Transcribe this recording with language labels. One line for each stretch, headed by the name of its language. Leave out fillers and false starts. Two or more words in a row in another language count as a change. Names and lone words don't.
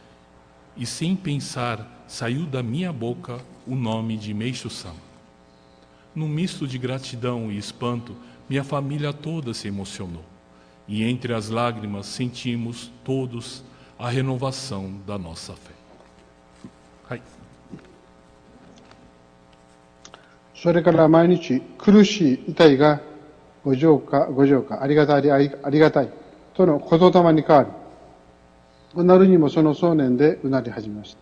Portuguese: E sem pensar, saiu da minha boca o nome de Meishu-sama. Num misto de gratidão e espanto, minha família toda se emocionou. E entre as lágrimas sentimos todos a renovação da nossa fé. Hai.
Japanese: それから毎日苦しい痛いがご浄化、ありがたいとの言霊に変わり、うなるにもその想念でうなり始めました。